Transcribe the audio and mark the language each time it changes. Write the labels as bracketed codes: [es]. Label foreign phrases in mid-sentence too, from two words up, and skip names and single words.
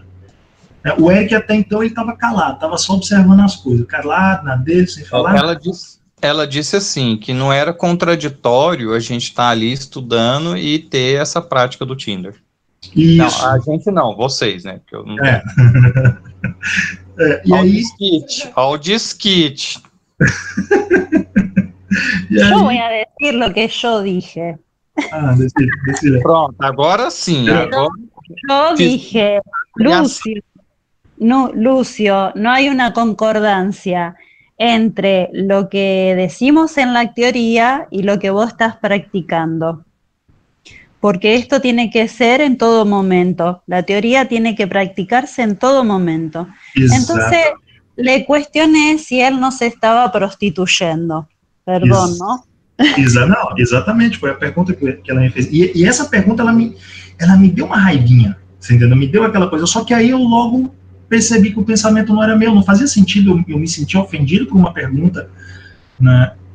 [pt] O Eric até então ele estava calado, estava só observando as coisas, calado na dele, sem falar. Ela disse assim, que não era contraditório a gente estar ali estudando e ter essa prática do Tinder. Isso. Não, a gente não, vocês, né? Porque eu não e aí... Ao desquite. [es] Yo voy a decir lo que yo dije. Decide. [pt] Pronto, agora sim. Agora... [es] Yo dije, Lucio, no hay una concordancia entre lo que decimos en la teoría y lo que vos estás practicando. Porque esto tiene que ser en todo momento. La teoría tiene que practicarse en todo momento. Exacto. Entonces, le cuestioné si él no se estaba prostituyendo. [pt] Perdão, não? Exatamente, foi a pergunta que ela me fez. E essa pergunta, ela me deu uma raivinha, você entendeu? Me deu aquela coisa, só que aí eu logo percebi que o pensamento não era meu, não fazia sentido, eu me sentia ofendido por uma pergunta, né?